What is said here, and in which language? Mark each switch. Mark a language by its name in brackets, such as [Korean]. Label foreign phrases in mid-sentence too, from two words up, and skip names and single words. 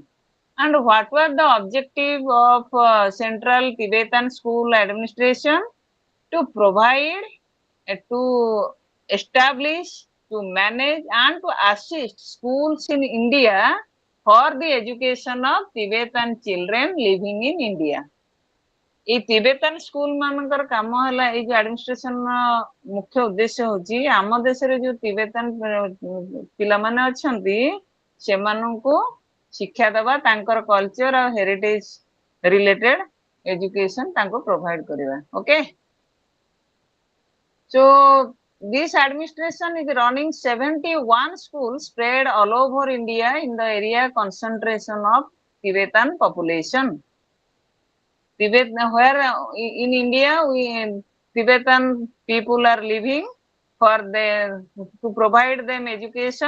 [English] And what was the objective of Central Tibetan School Administration? To provide, to establish, to manage, and to assist schools in India for the education of Tibetan children living in India. [Odia] ଏଇ ତିବେତାନ ସ୍କୁଲ ମାନଙ୍କର କାମ ହେଲା ଏଇ ଯୋଉ ଆଡମିନିଷ୍ଟ୍ରେସନ ମୁଖ୍ୟ ଉଦ୍ଦେଶ୍ୟ ହଉଛି ଆମ ଦେଶରେ ଯୋଉ ତିବେତାନ ପିଲାମାନେ ଅଛନ୍ତି ସେମାନଙ୍କୁ ଶିକ୍ଷା ଦେବା, ତାଙ୍କର କଲଚର ଆଉ [English] heritage related education [Odia] ତାଙ୍କୁ ପ୍ରୋଭାଇଡ କରିବା. ଓକେ. [English] So this administration is running 71 schools spread all over India in the area concentration of Tibetan population. Tibet, where in India Tibetan people are living, for to provide them education.